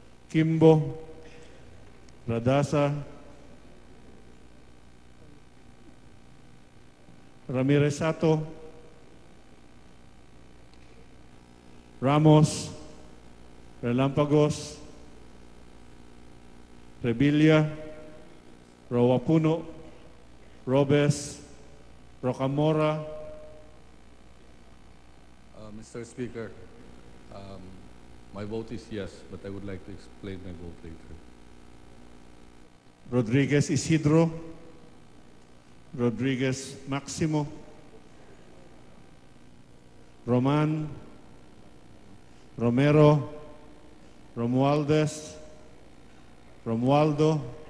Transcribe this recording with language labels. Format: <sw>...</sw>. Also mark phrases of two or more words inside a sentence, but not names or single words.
<en>Kimbo, Radasa, Ramirez Sato, Ramos, Relampagos, Revilla, Rowapuno, Robes, Rocamora, Mr. Speaker, my vote is yes, but I would like to explain my vote later. Rodriguez Isidro, Rodriguez Maximo, Roman, Romero, Romualdez, Romualdo,</en>